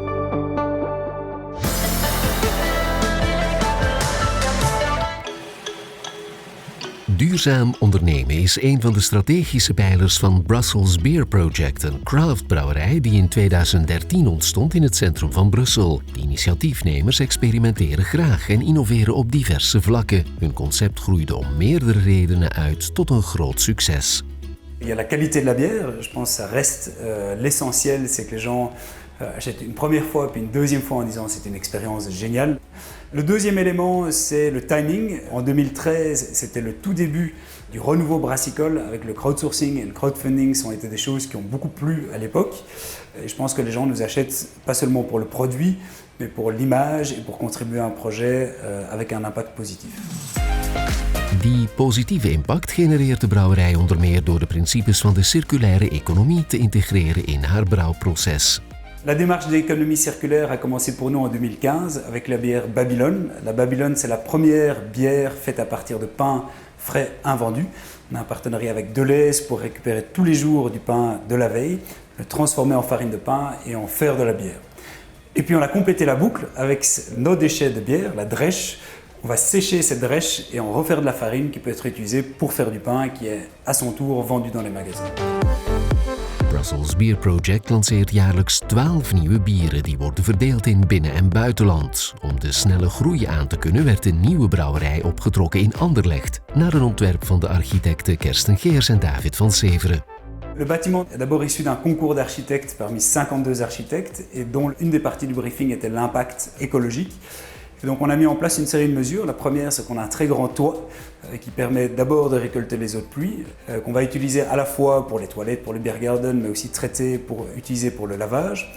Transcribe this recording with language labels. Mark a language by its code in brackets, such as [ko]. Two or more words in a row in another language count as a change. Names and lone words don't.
[nl] Duurzaam ondernemen is een van de strategische pijlers van Brussels Beer Project, een craftbrouwerij die in 2013 ontstond in het centrum van Brussel. De initiatiefnemers experimenteren graag en innoveren op diverse vlakken. Hun concept groeide om meerdere redenen uit tot een groot succes. [fr] Il y a la qualité de la bière, je pense que ça reste l'essentiel, c'est que les gens achètent une première fois puis une deuxième fois en disant c'était une expérience géniale. Le deuxième élément, c'est le timing. En 2013, c'était le tout début du renouveau brassicole avec le crowdsourcing et le crowdfunding sont été des choses qui ont beaucoup plu à l'époque. Et je pense que les gens nous achètent pas seulement pour le produit, mais pour l'image et pour contribuer à un projet avec un impact positif. [nl] Die positieve impact genereert de brouwerij onder meer door de principes van de circulaire economie te integreren in haar brouwproces. [fr] La démarche d'économie circulaire a commencé pour nous en 2015 avec la bière Babylone. La Babylone, c'est la première bière faite à partir de pain frais invendu. On a un partenariat avec Deleuze pour récupérer tous les jours du pain de la veille, le transformer en farine de pain et en faire de la bière. Et puis on a complété la boucle avec nos déchets de bière, la drèche. On va sécher cette drèche et en refaire de la farine qui peut être utilisée pour faire du pain qui est à son tour vendu dans les magasins. [nl] Brussels Beer Project lanceert jaarlijks 12 nieuwe bieren die worden verdeeld in binnen- en buitenland. Om de snelle groei aan te kunnen werd een nieuwe brouwerij opgetrokken in Anderlecht, naar een ontwerp van de architecten Kersten Geers en David van Severen. [fr] Le bâtiment est d'abord issu d'un concours d'architectes parmi 52 architectes et dont une des parties du briefing était l'impact écologique. Et donc on a mis en place une série de mesures. La première, c'est qu'on a un très grand toit qui permet d'abord de récolter les eaux de pluie, qu'on va utiliser à la fois pour les toilettes, pour le [en] beer garden, [fr] mais aussi traiter pour utiliser pour le lavage.